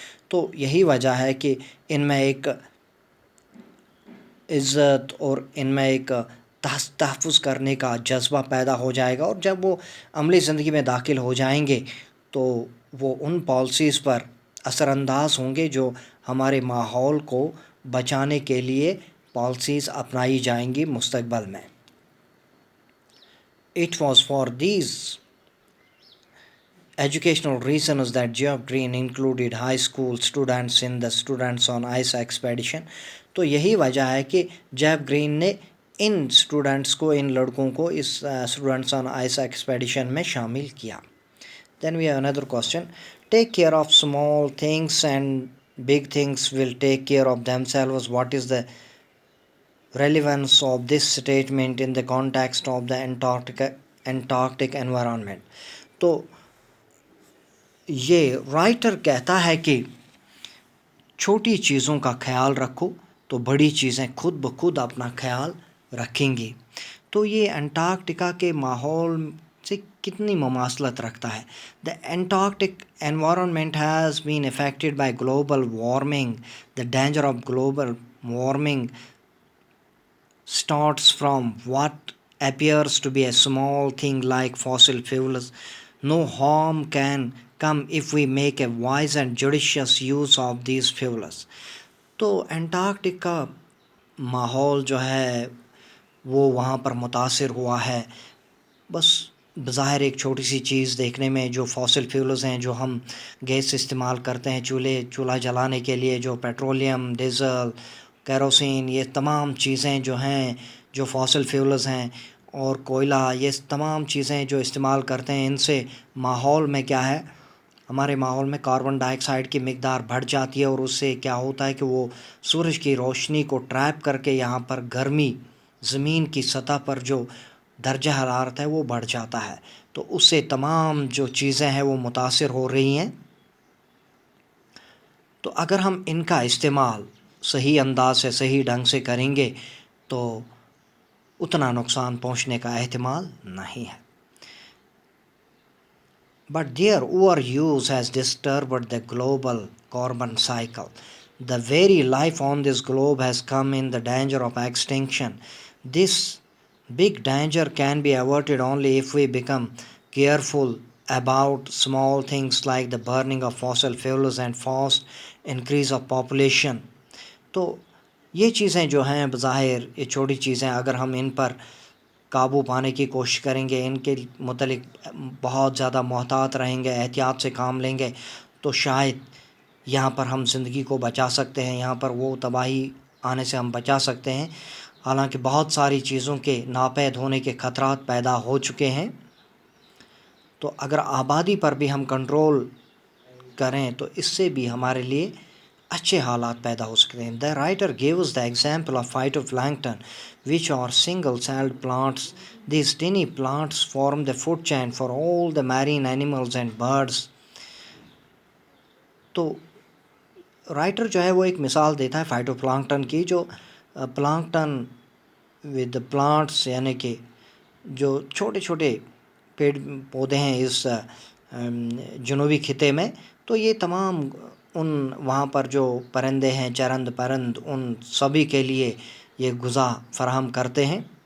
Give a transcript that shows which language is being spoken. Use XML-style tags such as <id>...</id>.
<ur>تو یہی وجہ ہے کہ ان میں ایک عزت اور ان میں ایک تحفظ کرنے کا جذبہ پیدا ہو جائے گا، اور جب وہ عملی زندگی میں داخل ہو جائیں گے تو وہ ان پالیسیز پر اثر انداز ہوں گے جو ہمارے ماحول کو بچانے کے لیے پالیسیز اپنائی جائیں گی مستقبل میں.</ur> <en>It was for these educational reasons that Geoff Green included high school students in the Students on Ice expedition.</en> <ur>تو یہی وجہ ہے کہ جیف گرین نے ان اسٹوڈنٹس کو، ان لڑکوں کو اس اسٹوڈنٹس آن آئس ایکسپیڈیشن میں شامل کیا.</ur> <en>Then we have another question. Take care of small things and big things will take care of themselves. What is the relevance of this statement in the context of the Antarctic environment?</en> <ur>تو یہ writer کہتا ہے کہ چھوٹی چیزوں کا خیال رکھو تو بڑی چیزیں خود بخود اپنا خیال رکھیں گی. تو یہ انٹارکٹیکا کے ماحول سے کتنی مماثلت رکھتا ہے.</ur> <en>The Antarctic environment has been affected by global warming. The danger of global warming starts from what appears to be a small thing like fossil fuels. No harm can come if we make a wise and judicious use of these fuels.</en> <ur>تو Antarctic کا ماحول جو ہے وہ وہاں پر متاثر ہوا ہے بس بظاہر ایک چھوٹی سی چیز دیکھنے میں، جو فاسل فیولز ہیں، جو ہم گیس استعمال کرتے ہیں چولہا جلانے کے لیے، جو پیٹرولیم، ڈیزل، کیروسین، یہ تمام چیزیں جو ہیں جو فاسل فیولز ہیں، اور کوئلہ، یہ تمام چیزیں جو استعمال کرتے ہیں ان سے ماحول میں کیا ہے، ہمارے ماحول میں کاربن ڈائی آکسائڈ کی مقدار بڑھ جاتی ہے، اور اس سے کیا ہوتا ہے کہ وہ سورج کی روشنی کو ٹریپ کر کے یہاں پر گرمی زمین کی سطح پر جو درجہ حرارت ہے وہ بڑھ جاتا ہے. تو اس سے تمام جو چیزیں ہیں وہ متاثر ہو رہی ہیں. تو اگر ہم ان کا استعمال صحیح انداز سے، صحیح ڈھنگ سے کریں گے تو اتنا نقصان پہنچنے کا احتمال نہیں ہے.</ur> <en>But their overuse has disturbed the global carbon cycle. The very life on this globe has come in the danger of extinction. This big danger can be averted only if we become careful about small things like the burning of fossil fuels and fast increase of population.</en> <ur>تو یہ چیزیں جو ہیں بظاہر یہ چھوٹی چیزیں، اگر ہم ان پر قابو پانے کی کوشش کریں گے، ان کے متعلق بہت زیادہ محتاط رہیں گے، احتیاط سے کام لیں گے، تو شاید یہاں پر ہم زندگی کو بچا سکتے ہیں، یہاں پر وہ تباہی آنے سے ہم بچا سکتے ہیں. حالانکہ بہت ساری چیزوں کے ناپید ہونے کے خطرات پیدا ہو چکے ہیں. تو اگر آبادی پر بھی ہم کنٹرول کریں تو اس سے بھی ہمارے لیے اچھے حالات پیدا ہو سکتے ہیں.</ur> <en>The writer gives the example of phytoplankton, which are single-celled plants. These tiny plants form the food chain for all the marine animals and birds.</en> <ur>تو رائٹر جو ہے وہ ایک مثال دیتا ہے فائٹو پلانکٹن کی، جو پلانکٹن ود پلانٹس، یعنی کہ جو چھوٹے چھوٹے پیڑ پودے ہیں اس جنوبی خطے میں. تو یہ تمام ان وہاں پر جو پرندے ہیں، چرند پرند، ان سبھی کے لیے یہ غذا فراہم کرتے ہیں.</ur>